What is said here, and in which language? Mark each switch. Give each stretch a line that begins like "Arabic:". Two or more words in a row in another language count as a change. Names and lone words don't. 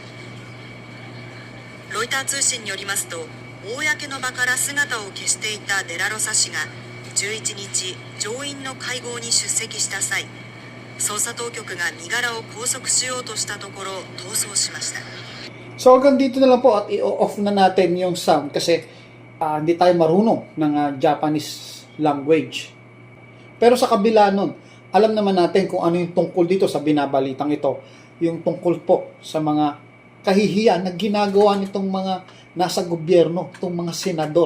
Japanese: ロイター通信によりますと、公の場から姿を消していたデラロサ氏が11日、上院の会合に出席した際、捜査当局が身柄を拘束しようとしたところ逃走しました。
Filipino: So hanggang dito na lang po at i-off na natin yung sound kasi hindi tayo marunong ng
English: Japanese language.
Filipino: Pero sa kabila nun, alam naman natin kung ano yung tungkol dito sa binabalitang ito. Yung tungkol po sa mga kahihiyan na ginagawa nitong mga nasa gobyerno, itong mga senador.